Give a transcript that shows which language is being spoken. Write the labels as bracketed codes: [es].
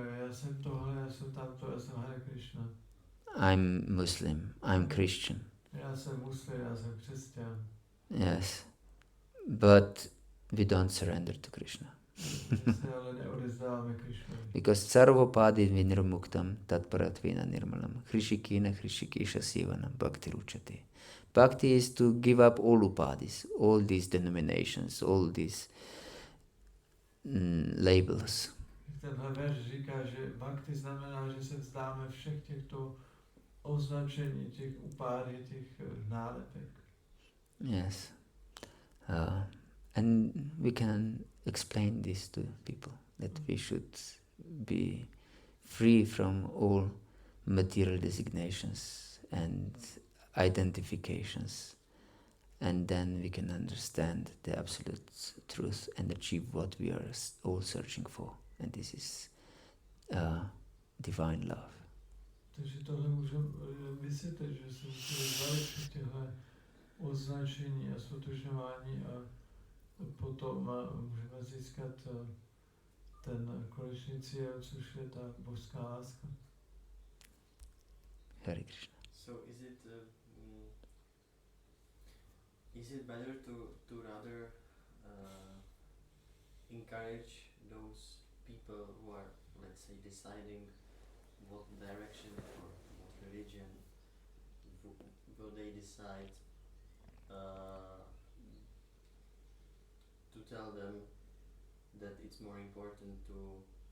[cs] Já jsem tohle, já jsem tamto, já jsem Hare Krishna. [en] I'm Muslim, I'm Christian. [cs] Já jsem muslim, já jsem křesťan. [en] Yes. But we don't surrender to Krishna. Ale neodezdáváme Krishnovi. [sa] Because sarvopadi vinirmuktam tatparatvina nirmalam hrishikina hrishikisha sivanam bhakti ruchati. [en] Bhakti is to give up all upadis, all these denominations, all these labels. [cs] Tenhle verš říká, že bhakti znamená, že se vzdáme všech těchto označení, těch upády, těch nálepek. [en] Yes. And we can explain this to people, that we should be free from all material designations and identifications, and then we can understand the absolute truth and achieve what we are all searching for, and this is divine love. [cs] Takže tohle můžeme vysvětlit, že se musíme zbavit všech těchto označení a stotožňování a potom můžeme získat ten konečný cíl, což je ta božská láska. [sa] Hare Krishna. [en] So is it better to rather encourage those people who are, let's say, deciding what direction or what religion will they decide, to tell them that it's more important to